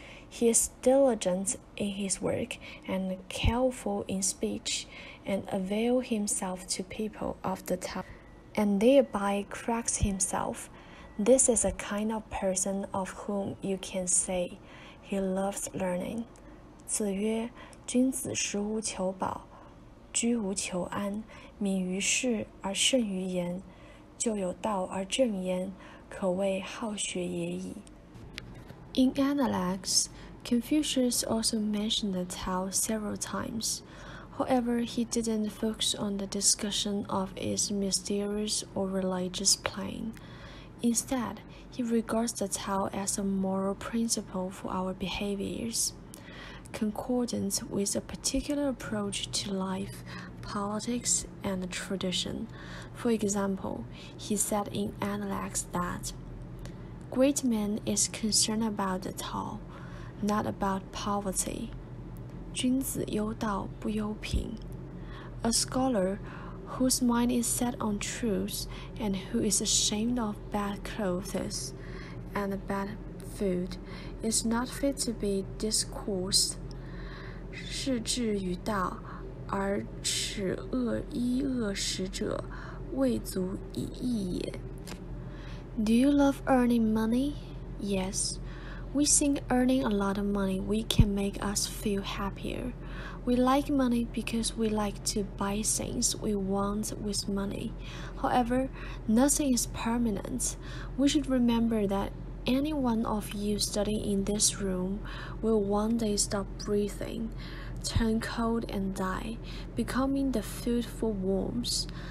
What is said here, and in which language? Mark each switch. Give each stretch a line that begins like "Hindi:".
English: He is diligent in his work and careful in speech, and avail himself to people of the Tao, and thereby corrects himself. This is a kind of person of whom you can say, he loves learning."
Chinese: 子曰：“君子食无求饱，居无求安，敏于事而慎于言，就有道而正焉，可谓好学也已。”
English: In Analects, Confucius also mentioned the Tao several times. However, he didn't focus on the discussion of its mysterious or religious plane. Instead, he regards the Tao as a moral principle for our behaviors, concordant with a particular approach to life, politics, and tradition. For example, he said in Analects that great man is concerned about the Tao, not about poverty.
Chinese: 君子忧道不忧贫.
English: A scholar whose mind is set on truth and who is ashamed of bad clothes and bad food is not fit to be discoursed.
Chinese: 是至于道，而耻恶衣恶食者，未足以义也。
English: Do you love earning money? Yes. We think earning a lot of money can make us feel happier. We like money because we like to buy things we want with money. However, nothing is permanent. We should remember that any one of you studying in this room will one day stop breathing, turn cold and die, becoming the food for worms.